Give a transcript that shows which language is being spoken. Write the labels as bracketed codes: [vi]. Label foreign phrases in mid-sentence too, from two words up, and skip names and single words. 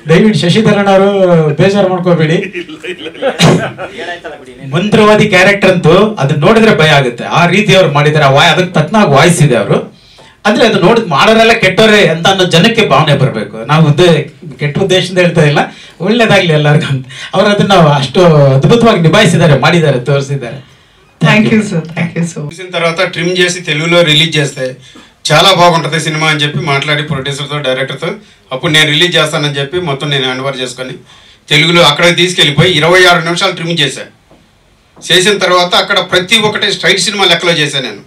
[kn] ದಯವಿಟ್ಟು ಶಶಿಧರನ್ ಅವರು ಬೇಜಾರು ಮಾಡ್ಕೋಬೇಡಿ. ಮಂತ್ರವಾದಿ ಕ್ಯಾರೆಕ್ಟರ್ ಅಂತೂ ಅದನ್ನ ನೋಡಿದ್ರೆ ಭಯ ಆಗುತ್ತೆ. ಆ ರೀತಿ ಅವ್ರು ಮಾಡಿದ್ದಾರೆ. ಅದಕ್ಕೆ ತಕ್ಕನಾಗ ವಾಯ್ಸ್ ಇದೆ ಅವರು. ಅಂದ್ರೆ ಅದು ನೋಡಿದ್ ಮಾಡೋರೆಲ್ಲ ಕೆಟ್ಟವರೇ ಅಂತ ಅನ್ನೋ ಜನಕ್ಕೆ ಭಾವನೆ ಬರಬೇಕು. ನಾವು ಕೆಟ್ಟ ಉದ್ದೇಶದಿಂದ ಹೇಳ್ತಾ ಇಲ್ಲ, ಒಳ್ಳೇದಾಗ್ಲಿ ಎಲ್ಲರಿಗೂ ಅಂತ. ಅವ್ರು ಅದನ್ನ ಅಷ್ಟು ಅದ್ಭುತವಾಗಿ ನಿಭಾಯಿಸಿದ್ದಾರೆ, ಮಾಡಿದ್ದಾರೆ, తోర్సిದ್ದಾರೆ. [en] thank you sir, thank you so much. [te] చూసిన తర్వాత ట్రిమ్ చేసి తెలుగులో రిలీజ్ చేస్తే చాలా బాగుంటుంది సినిమా అని చెప్పి మాట్లాడి ప్రొడ్యూసర్తో డైరెక్టర్తో అప్పుడు నేను రిలీజ్ చేస్తానని చెప్పి మొత్తం నేను [en] hand over [te] చేసుకొని తెలుగులో అక్కడికి తీసుకెళ్ళిపోయి 26 నిమిషాలు ట్రిమ్ చేశాను. చేసిన తర్వాత అక్కడ ప్రతి ఒక్కటి స్ట్రైట్ సినిమా లెక్కలో చేశాను నేను.